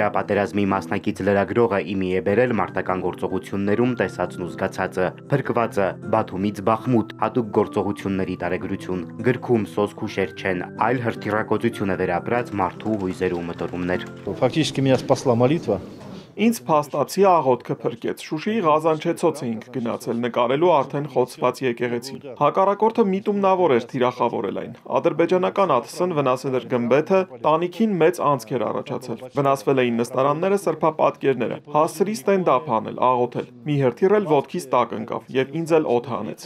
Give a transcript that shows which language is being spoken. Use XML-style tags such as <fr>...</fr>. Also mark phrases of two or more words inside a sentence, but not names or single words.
<hy>պատերազմի մասնակից լրագրողը իմի է բերել մարտական գործողություններում տեսածն ու զգացածը։ Փրկվածը Բաթումից Բախմուտ հատուկ գործողությունների տարեգրություն։ Գրքում սոսկ հուշեր չեն, այլ հրթիռակոծություն է վերապրած մարդու հույզեր ու մտորումներ։</hy> <ru>Фактически меня спасла молитва.</ru> <hy>Ինձ փաստացի աղոթքը փրկեց։ Շուշիի Ղազանչեցոց էինք գնացել նկարելու արդեն խոցված եկեղեցին։ Հակառակորդը միտումնավոր էր թիրախավորել այն։ Ադրբեջանական ԱԹՍ-ն վնասել էր գմբեթը, տանիքին մեծ անցք էր առաջացել։ Վնասվել էին նստարանները, սրբապատկերները։ Հասցրի ստենդափ անել, աղոթել։ Մի հրթիռ էլ ոտքից տակ ընկավ եւ ինձ էլ օդ հանեց։</hy>